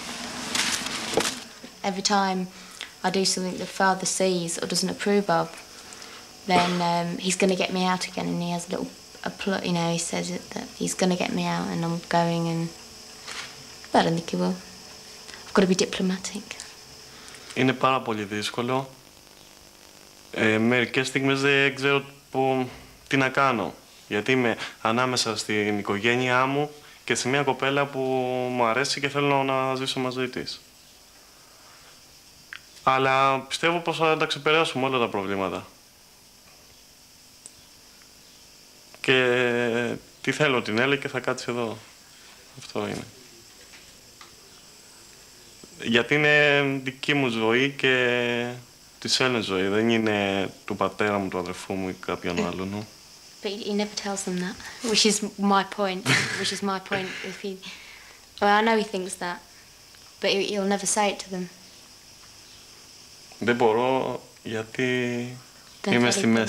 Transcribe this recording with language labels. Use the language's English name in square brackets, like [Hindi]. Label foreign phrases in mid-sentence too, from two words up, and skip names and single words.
[English] Every time I do something the father sees or doesn't approve of, then he's going to get me out again, and he has a plot, you know, he says that he's going to get me out and I'm going, and I don't think he will. I've got to be diplomatic. [Greek] Είναι πάρα πολύ δύσκολο. Μερικές στιγμές δεν ξέρω τι να κάνω. Γιατί είμαι ανάμεσα στην οικογένειά μου και σε μια κοπέλα που μου αρέσει και θέλω να ζήσω μαζί της. Αλλά πιστεύω πως θα τα ξεπεράσουμε όλα τα προβλήματα. Και τι θέλω την Έλλη και θα κάτσει εδώ. Αυτό είναι. Γιατί είναι δική μου ζωή και της Έλληνας ζωή. Δεν είναι του πατέρα μου, του αδερφού μου ή κάποιον άλλον. [English] But he never tells them that, which is my point. Which is my point. If he, well, I know he thinks that, but he'll never say it to them. [Greek] Δεν μπορώ γιατί είμαι στη μέση.